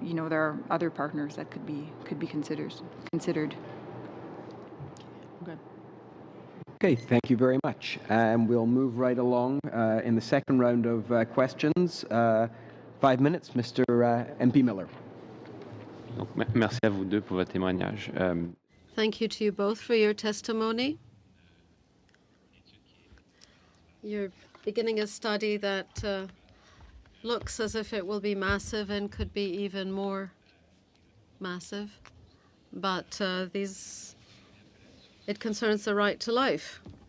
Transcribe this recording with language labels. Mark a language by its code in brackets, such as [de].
[en] There are other partners that could be considered. Okay, thank you very much. And we'll move right along in the second round of questions. 5 minutes, Mr. MP Miller. [fr] Donc, merci à vous deux pour votre témoignage. [en] Thank you to you both for your testimony. You're beginning a study that looks as if it will be massive and could be even more massive, but it concerns the right to life.